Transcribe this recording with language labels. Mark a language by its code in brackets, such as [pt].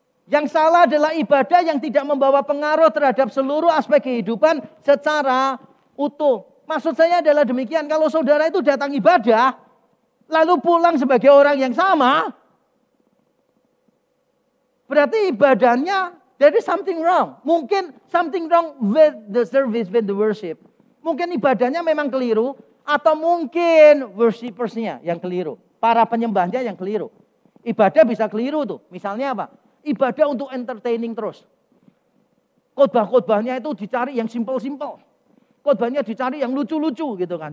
[id] Yang salah adalah ibadah yang tidak membawa pengaruh terhadap seluruh aspek kehidupan secara utuh. Maksud saya adalah demikian, kalau saudara itu datang ibadah, lalu pulang sebagai orang yang sama, berarti ibadahnya, [en] there is something wrong. Mungkin something wrong with the service, with the worship. [id] Mungkin ibadahnya memang keliru, atau mungkin worshippersnya yang keliru. Para penyembahnya yang keliru. Ibadah bisa keliru tuh. Misalnya apa? Ibadah untuk entertaining terus. Khotbah-khotbahnya itu dicari yang simple-simple. Khotbahnya dicari yang lucu-lucu gitu kan.